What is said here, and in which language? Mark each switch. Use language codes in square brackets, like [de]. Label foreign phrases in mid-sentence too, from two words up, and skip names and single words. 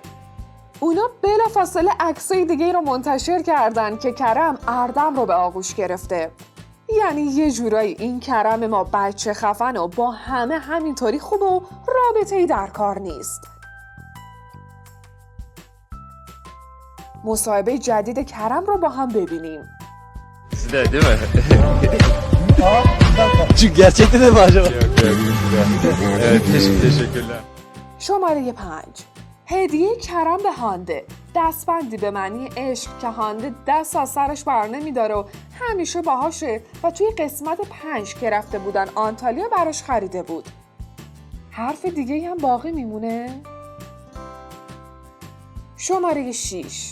[fa] اونا بلافاصله عکسای دیگه رو منتشر کردن که کرم اردم رو به آغوش گرفته. یعنی یه جورایی این کرم ما بچه خفن و با همه همینطوری خوب و رابطه‌ای در کار نیست. مصاحبه جدید کرم رو با هم ببینیم. [tr] değil mi? Çünkü gerçekten de mi acaba? Evet, teşekkürler. [fa] شماره 5. هدیه کرم به هانده. دستبندی به معنی عشق که هانده دست از سرش بر نمیداره و همیشه باهاشه و توی قسمت 5 که رفته بودن آنتالیا براش خریده بود. حرف دیگه هم باقی میمونه؟ شماره 6.